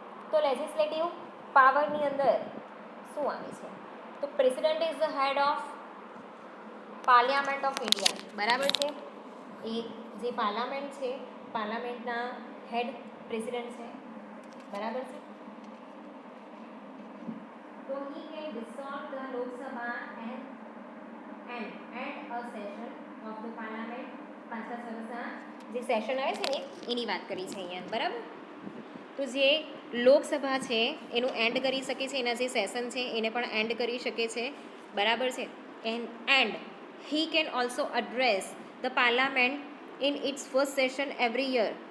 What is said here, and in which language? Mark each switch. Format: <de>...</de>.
<gu>તો લેજિસ્લેટિવ પાવરની અંદર શું આવે છે?</gu> <en>તો president is the head of parliament of India.</en> <gu>બરાબર છે. એ જે પાર્લામેન્ટ છે, પાર્લામેન્ટના હેડ પ્રેસિડેન્ટ છે. બરાબર છે. તો</gu> <en>he can dissolve the Lok Sabha and a session of the parliament.</en> <gu>5 વર્ષના જે સેશન આવે છે ને એની વાત કરી છે અહીંયા. બરાબર. તો જે લોકસભા છે એનું એન્ડ કરી શકે છે, એના જે સેશન છે એને પણ એન્ડ કરી શકે છે. બરાબર છે.</gu> <en>And he can also address the parliament in its first session every year.</en>